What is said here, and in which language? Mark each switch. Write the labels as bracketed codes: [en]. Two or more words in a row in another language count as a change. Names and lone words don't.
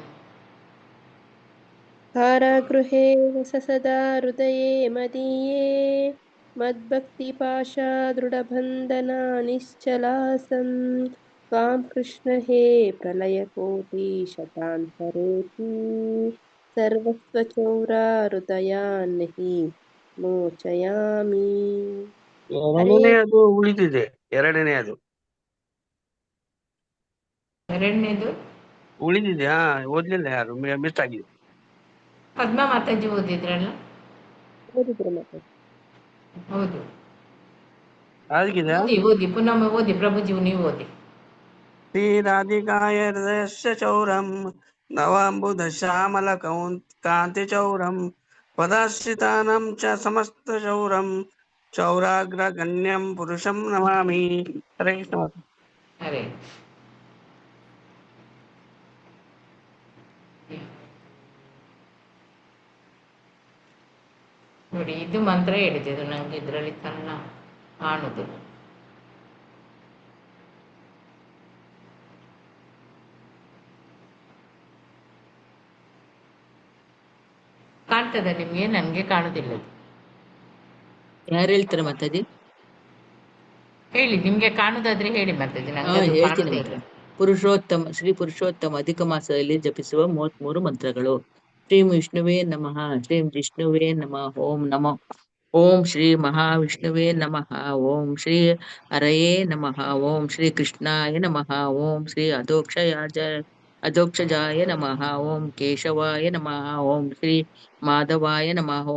[sa] कारागृहे वस सदा हृदये मदीये मद्भक्तिपाशा दृढबन्धना निश्चलासन् त्वां कृष्ण हे प्रलयकोटि शतान्तरेति सर्वस्वचौरा हृदयान्हि ಮೋಚಯಾಮಿ. [kn] ಎರಡನೆಯದು ಉಳಿದಿದೆ. ಎರಡನೆಯದು ಉಳಿದಿದೆ. ಓದ್ಲಿಲ್ಲ ಯಾರು, ಮಿಸ್ ಆಗಿದೆ. ಪದ್ಮ ಮಾತಾಜಿ ಓದಿದ್ರಲ್ಲ? ಹೌದು. ಓದಿ ಪುನಃ ಓದಿ ಪ್ರಭುಜಿ, ನೀವು ಓದಿ. ಶ್ರೀರಾಧಿಕಾಯ ಹೃದಯಸ್ಯ ಚೌರಂ ನವಾಂಬುಧ ಶ್ಯಾಮಲ ಕಾಂತಿ ಚೌರಂ ಪದಾಶ್ರಿತಾನಾಂ ಚ ಸಮಸ್ತ ಚೌರಂ ಚೌರಾಗ್ರಗಣ್ಯಂ ಪುರುಷಂ ನಮಾಮಿ. [sa] ಹರೇ ಕೃಷ್ಣ. [kn] ಹರೇ ನೋಡಿ, ಇದು ಮಂತ್ರ ಹೇಳಿದ್ದು ನಂಗೆ ಇದರಲ್ಲಿ ಕನ್ನ ಕಾಣುದಿಲ್ಲ. ಕಾಣ್ತದ ನಿಮ್ಗೆ? ನನ್ಗೆ ಕಾಣುದಿಲ್ಲ. ಯಾರು ಹೇಳ್ತಾರೆ ಮಾತಾಜಿ? ಹೇಳಿ, ನಿಮ್ಗೆ ಕಾಣುದಾದ್ರೆ ಹೇಳಿ ಮಾತಾಜಿ. ನಂಗೆ ಹೇಳ್ತೀನಿ ಮಾತ್ರ. ಪುರುಷೋತ್ತಮ, ಶ್ರೀ ಪುರುಷೋತ್ತಮ ಅಧಿಕ ಮಾಸದಲ್ಲಿ ಜಪಿಸುವ 33 ಮಂತ್ರಗಳು. [sa] ಶ್ರೀ ವಿಷ್ಣುವೇ ನಮಃ. ಶ್ರೀ ವಿಷ್ಣುವೇ ನಮಃ. ಓಂ ನಮಃ. ಓಂ ಶ್ರೀ ಮಹಾವಿಷ್ಣುವೇ ನಮಃ. ಓಂ ಶ್ರೀ ಹರಯೇ ನಮಃ. ಓಂ ಶ್ರೀ ಕೃಷ್ಣಾಯ ನಮಃ. ಓಂ ಶ್ರೀ ಅಧೋಕ್ಷಜಾಯ ನಮಃ. ಓಂ ಕೇಶವಾಯ ನಮಃ. ಓಂ ಶ್ರೀ ಮಾಧವಾಯ ನಮಃ.